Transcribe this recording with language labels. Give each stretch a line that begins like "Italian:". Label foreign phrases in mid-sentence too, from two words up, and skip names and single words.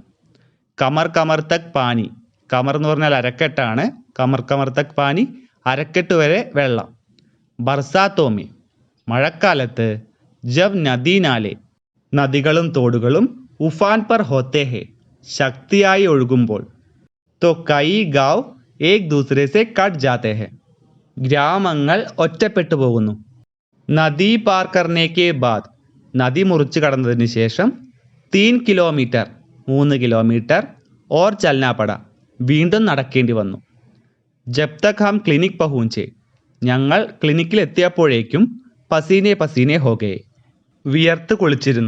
Hindi: कमर कमर तक पानी,
Malayalam: കമർ എന്ന് പറഞ്ഞാൽ അരക്കെട്ടാണ്.
Hindi: कमर कमर तक पानी
Malayalam: അരക്കെട്ട് വരെ വെള്ളം.
Hindi: बरसातों में മഴക്കാലത്ത്, जब नदी नाले
Malayalam: നദികളും തോടുകളും,
Hindi: उफान पर होते हैं
Malayalam: ശക്തിയായി ഒഴുകുമ്പോൾ,
Hindi: तो कई गाँव एक दूसरे से कट जाते हैं
Malayalam: ഗ്രാമങ്ങൾ ഒറ്റപ്പെട്ടു പോകുന്നു.
Hindi: नदी पार करने के बाद
Malayalam: നദി മുറിച്ച് കടന്നതിന് ശേഷം,
Hindi: 3 കിലോമീറ്റർ 3 കിലോമീറ്റർ, और चलना पड़ा
Malayalam: വീണ്ടും നടക്കേണ്ടി വന്നു.
Hindi: जब तक हम क्लिनिक पहुँचे
Malayalam: ഞങ്ങൾ ക്ലിനിക്കിൽ എത്തിയപ്പോഴേക്കും,
Hindi: पसीने पसीने हो गए
Malayalam: വിയർത്ത് കുളിച്ചിരുന്നു.